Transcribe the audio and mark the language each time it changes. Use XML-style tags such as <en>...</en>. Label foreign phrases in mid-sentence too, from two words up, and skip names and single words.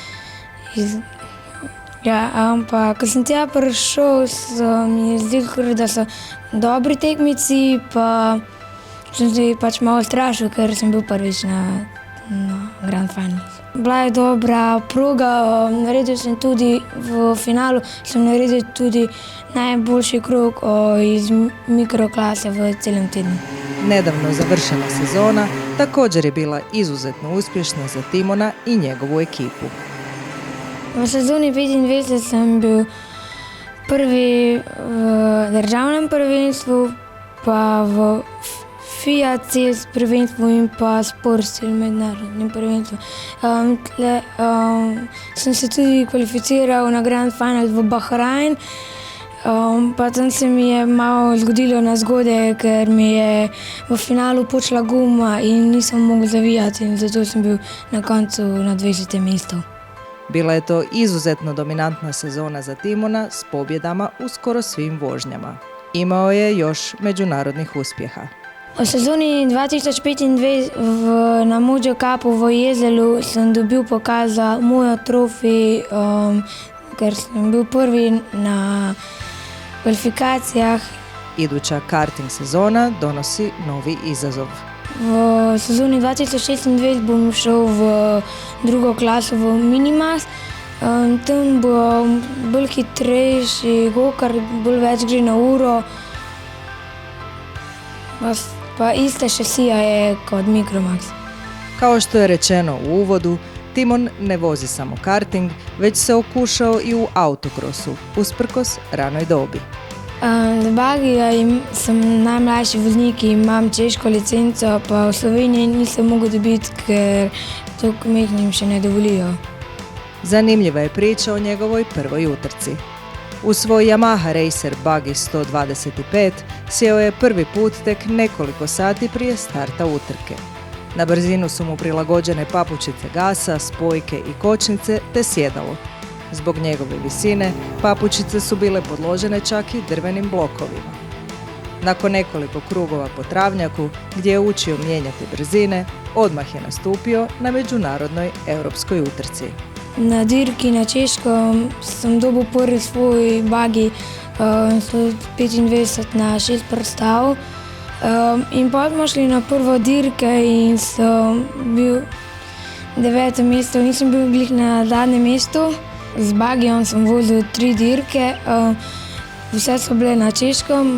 <sl>Ampak ko sem tja prišel, mi je zdelo, da so dobri tekmeci, pa sem se pač malo strašil, ker sem bil prvič na Grand Final. Bila je dobra proga, naredil sem tudi v finalu, sem naredil tudi najboljši krog iz mikroklase v celem tednu.</sl> <hr>Nedavno završena sezona također je bila izuzetno uspješna za Timona i njegovu ekipu.</hr> <sl>V sezoni 25 sem bil prvi v državnem prvenstvu, pa v Fiat CES prvenstvu in pa Sport Stil mednarodnem prvenstvu. Sem se tudi kvalificiral na Grand Final v Bahrajn, Pa tam se mi je malo zgodilo nezgode, ker mi je v finalu počela guma in nisem mogel zavijati in zato sem bil na koncu na 20. mestu.</sl> <hr>Bila je to izuzetno dominantna sezona za Timona s pobjedama u skoro svim vožnjama. Imao je još međunarodnih uspjeha.</hr> <sl>V sezoni 2025 na Mojo Cupu v Jezelu sem dobil pokaz za mojo trofej, ker sem bil prvi na kvalifikacijah.</sl> <hr>Iduća karting sezona donosi novi izazov.</hr> <sl>V sezoni 2026 bom šel v drugo klaso v Minimas. Tam bo bolj hitrejši gokart, bolj več gre na uro. Pa ista šasija je kot Micromax.</sl> <hr>Kao što je rečeno u uvodu, Timon ne vozi samo karting, već se okušao i u autokrosu, usprkos ranoj dobi.</hr> <sl>Z bagija sem najmlajši voznik in imam češko licenco, pa v Sloveniji nisem mogel dobiti, ker to kmehnim še ne dovolijo.</sl> <hr>Zanimljiva je priča o njegovoj prvoj utrci. U svoj Yamaha Racer Buggy 125 sjeo je prvi put tek nekoliko sati prije starta utrke. Na brzinu su mu prilagođene papučice gasa, spojke i kočnice te sjedalo. Zbog njegove visine, papučice su bile podložene čak i drvenim blokovima. Nakon nekoliko krugova po travnjaku, gdje je učio mijenjati brzine, odmah je nastupio na međunarodnoj europskoj utrci.</hr> <sl>Na dirki na Češkom sem dobil prvi svoj buggy 125 na 6 prstav. In potem smo šli na prvo dirke in sem bil 9. mesto, nisem bil glih na zadnjem mestu. Z buggyjem sem vozil 3 dirke, vse so bile na Češkem.</sl>